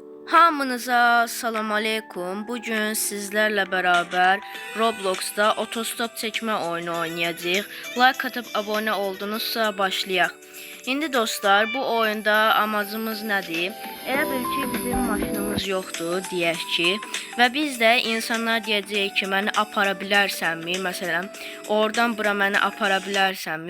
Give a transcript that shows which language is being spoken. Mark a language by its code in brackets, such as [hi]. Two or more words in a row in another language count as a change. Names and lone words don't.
[az] Hamınıza salam aleykum. [tr] Bugün sizlerle beraber Roblox'da otostop çekme oyunu oynayacağıq. Like atıp abone oldunuzsa başlayaq. [az] İndi dostlar, bu oyunda amacımız nədir? Elə bil ki, bizim maşınımız yoxdur, deyək ki. Və biz də insanlar deyəcəyik ki, məni apara bilərsənmi? Məsələn, oradan bura məni apara bilərsənmi?